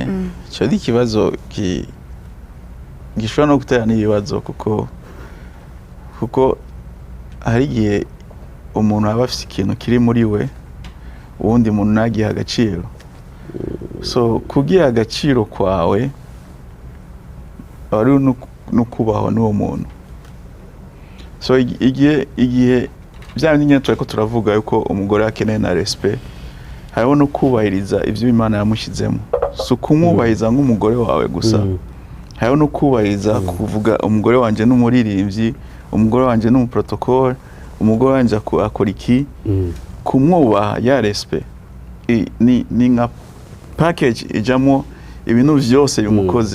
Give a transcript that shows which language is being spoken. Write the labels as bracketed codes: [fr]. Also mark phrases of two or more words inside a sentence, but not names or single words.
[rn] Icyo ni ikibazo gishobora no gutera n'ibibazo kuko hari igihe umuntu aba afite ikintu kiri muri we uwundi muntu nagiha agaciro. So kugira agaciro kwawe ari no kubaho n'uwo muntu. So igihe byari nyine turiko turavuga yuko umugore akeneye na respect, hariho no kubahiriza ivyo Imana yamushyizemo. So kumwubahiriza nk'umugore wawe gusa, hariho no kubahiriza kuvuga umugore wanje n'umuririmbyi, umugore wanje n'umuprotocole, umugore wanje akora iki, kumwubaha ya respect ni nka package ijamo ibintu byose bimukoze.